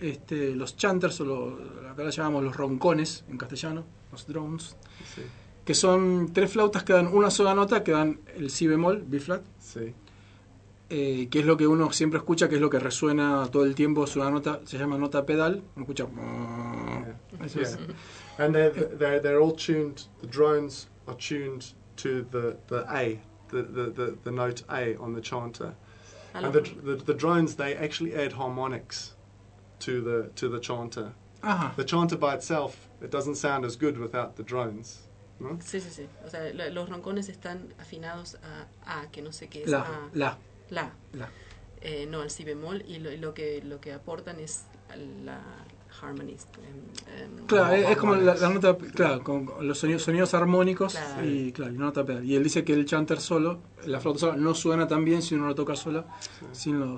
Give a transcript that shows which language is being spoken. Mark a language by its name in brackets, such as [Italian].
[Spanish] los chanters, acá los llamamos los roncones en castellano, los drones, sí. Que son tres flautas que dan una sola nota, que dan el si bemol, B flat, sí. Que es lo que uno siempre escucha, que es lo que resuena todo el tiempo, es una nota, se llama nota pedal, uno escucha. Yeah. Yeah. [English] And they're all tuned, the drones are tuned to the A, the note A on the chanter. And the drones, they actually add harmonics to the chanter. Ajá. The chanter by itself, it doesn't sound as good without the drones, ¿no? [Spanish] Sí, sí, sí. O sea, los roncones están afinados a que no sé qué es la. No al si bemol, y lo que aportan es la harmony. Claro, es como la nota, claro, con los sonidos armónicos, claro. Y claro, y una nota pedal. Y él dice que el chanter solo, la flauta sola, no suena tan bien si uno lo toca sola, sí.